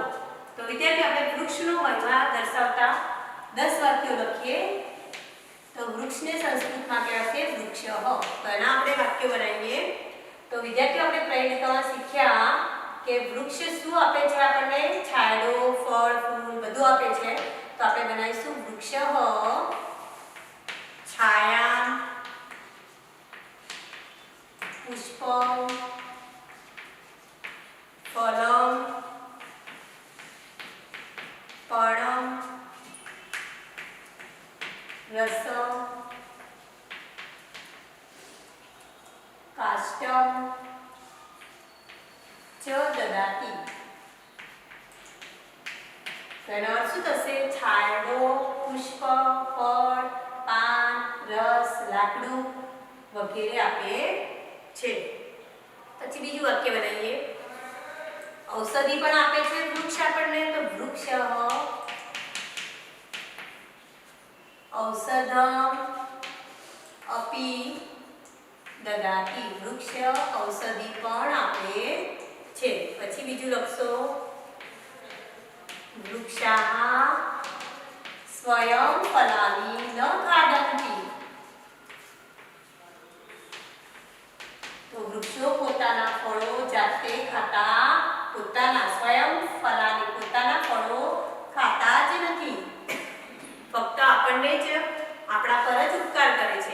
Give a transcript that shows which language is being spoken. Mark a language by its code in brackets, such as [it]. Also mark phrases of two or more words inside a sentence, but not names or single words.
[gu] તો વિદ્યાર્થી આપણે વૃક્ષનું મહત્વ દર્શાવતા 10 વાક્યો લખીએ. તો વૃક્ષને સંસ્કૃતમાં કહેવાશે વૃક્ષ. તો એના આપણે વાક્યો બનાવીએ. તો વિદ્યાર્થીઓ આપણે પ્રયત્નમાં શીખ્યા કે વૃક્ષ શું આપે છે? આપણને છાંયડો, ફળ, ફૂલ બધું આપે છે. તો આપણે બનાવીશું વૃક્ષ [sa] छाया पुष्पम फलम पर्णम रसम काष्टम च ददाति. [gu] તેનો અર્થ શું થશે? છાંયડો, પુષ્પ, ફળ, પાન, રસ, લાકડું વગેરે આપે છે. પછી બીજું વાક્ય બનાવીએ. ઔષધિ પણ આપે છે વૃક્ષ આપણને. [sa] તો वृक्ष औषधम अपि ददाति. [gu] વૃક્ષ ઔષધિ પણ આપે છે. પછી બીજું લખશો [sa] वृक्षाः स्वयं फलानि न खादन्ति. [gu] તો વૃક્ષો પોતાના ફળો જાતે ખાતા પોતાના [sa] स्वयं फलानि [gu] પોતાના ફળો ખાતા જ નથી. ફક્ત આપણને જ આપણા પર જ ઉપકાર કરે છે.